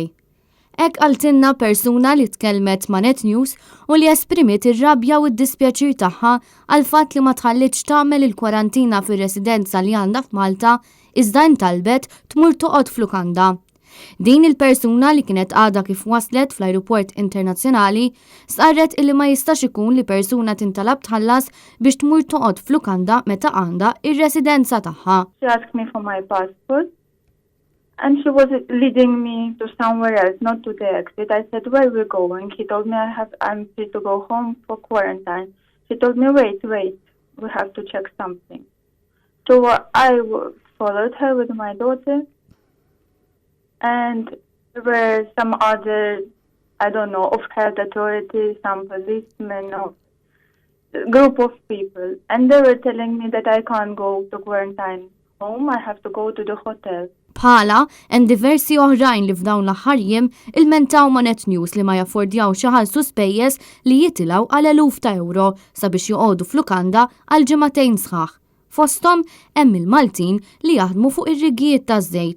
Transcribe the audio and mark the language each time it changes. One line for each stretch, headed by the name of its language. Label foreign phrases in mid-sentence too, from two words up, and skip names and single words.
Maltese: Hekk qaltilna persuna li tkellmet ma' Net News u li esprimiet ir-rabja u d-dispjaċir tagħha għal fatt li ma tħallitx tagħmel il-kwarantina fir-residenza li għandha f'Malta iżda intalbet tmur toqgħod f'lukanda. Din il-persuna li kienet għadha kif waslet fl-ajruport internazzjonali sarret illi ma jistax ikun li persuna tintalab tħallas biex tmur toqgħod f'lukanda meta għandha ir-residenza tagħha.
English: She asked me for my passport and she was leading me to somewhere else, not to the exit. I said, where are we going? He told me I'm free to go home for quarantine. She told me, wait, we have to check something. So I followed her with my daughter. And there were some other, I don't know, of health authorities, some policemen, group of people. And they were telling me that I can't go to quarantine home, I have to go to the hotel.
Maltese: Bħala hemm diversi oħrajn li f'dawn l-aħħar jiem ilmentaw ma' Net News li ma jaffordjaw xi ħalsu spejjeż li jitilgħu għal eluf ta' euro sabiex joqogħdu f'lukanda għal ġimagħtejn sħaħ. Fosthom hemm il-Maltin li jaħdmu fuq ir-rigijiet taż-żejt.